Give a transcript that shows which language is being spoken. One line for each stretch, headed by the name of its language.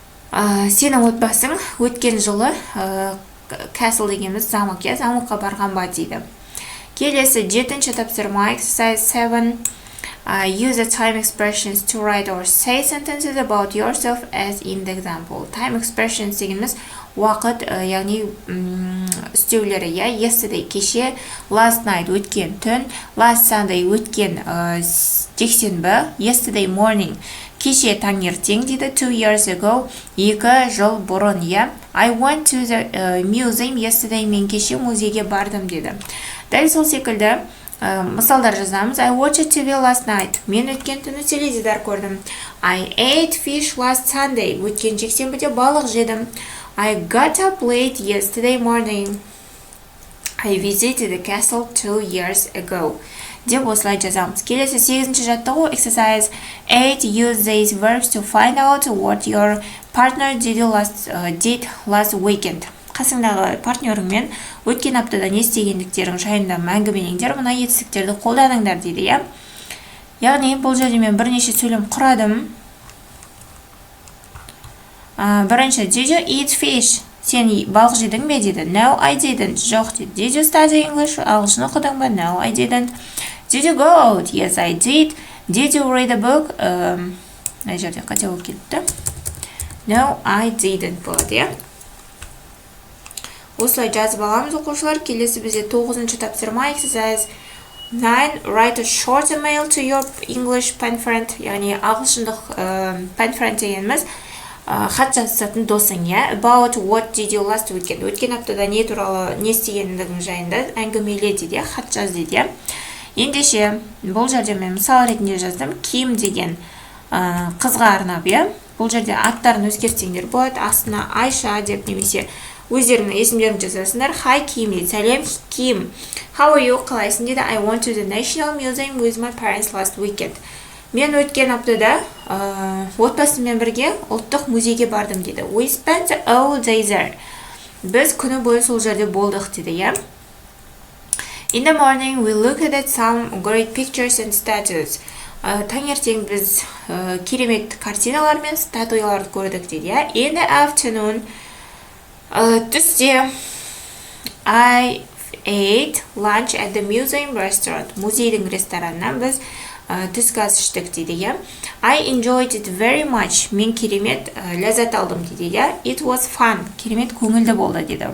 Kazakh: Сенің отбасың өткен жылы castle дегеніміз замок, замокқа барған ба дейді. Келесі 7-ші тапсырма
English: exercise 7. Use the time expressions to write or say sentences about yourself as in the example. Time expressions
Kazakh: дегеніміз уақыт, яғни істеулері, yesterday кеше,
English: last night
Kazakh: өткен түн,
English: last Sunday
Kazakh: өткен жексенбі,
English: yesterday morning
Kazakh: кеше таңертең дейді,
English: 2 years ago
Kazakh: 2 жыл бұрын,
English: I went to the museum yesterday.
Kazakh: Мен кеше музейге бардым деді. Дәл сол секілді мысалдар жазамыз.
English: I watched TV last night.
Kazakh: Мен өткен түні теледидар көрдім.
English: I ate fish last Sunday.
Kazakh: Өткен жексенбіде балық жедім.
English: I got up late yesterday morning. I visited the castle 2 years ago.
Kazakh: Деп осылай жазамыз. Келесі 8-ші жаттығу
English: exercise 8. Use these verbs to find out what your partner did last weekend.
Kazakh: Қасыңдағы партнеріңмен өткен аптада не істегендіктерің жайында әңгімелеңдер. Мына етістіктерді қолданыңдар дейді, Яғни бұл жерде мен бірнеше сөйлем құрадым. Бірінші,
English: did you eat fish?
Kazakh: сен балық жедің бе дейді.
English: No, I didn't.
Kazakh: Жоқ дейді.
English: Did you study English?
Kazakh: Ағылшын оқыдың ба?
English: No, I didn't. Did you go out? Yes, I did. Did you read a book?
Kazakh: Мына жерде қате болып кетті.
English: No, I didn't
Kazakh: болады, иә. Осылай жазып аламыз оқушылар. Келесі бізде 9-шы тапсырма
English: exercise 9. Write a short email to your English pen friend.
Kazakh: Яғни ағылшындық pen friend дегеніміз хат жазатын досың, иә.
English: About what did you last weekend?
Kazakh: Өткен аптада не туралы не істегендігің жайында әңгімеле дейді, хат жаз дейді. Ендеше бұл жерде мен мысал ретінде жаздым. Ким деген қызға арнап, иә. Бұл жерде аттарын өзгертсеңдер болады. Астына Айша деп немесе өздеріңнің есімдерін жазасыңдар.
English: Hi Kim
Kazakh: дейді. Сәлем Ким.
English: How are you?
Kazakh: Қалайсың дейді.
English: I went to the National Museum with my parents last weekend.
Kazakh: Мен өткен аптада отбасыммен бірге ұлттық музейге бардым дейді.
English: We spent all day there.
Kazakh: Біз күні бойы сол жерде болдық дейді, иә.
English: In the morning we looked at some great pictures and statues.
Kazakh: Таңертең біз керемет картиналар мен статуяларды көрдік дейді, иә.
English: In the afternoon
Kazakh: түсте
English: I ate lunch at the museum restaurant.
Kazakh: Музейдің ресторанынан біз түскі ас іштік дейді, иә.
English: I enjoyed it very much.
Kazakh: Мен керемет ләззат алдым дейді, иә.
English: It was fun.
Kazakh: Керемет көңілді болды дейді.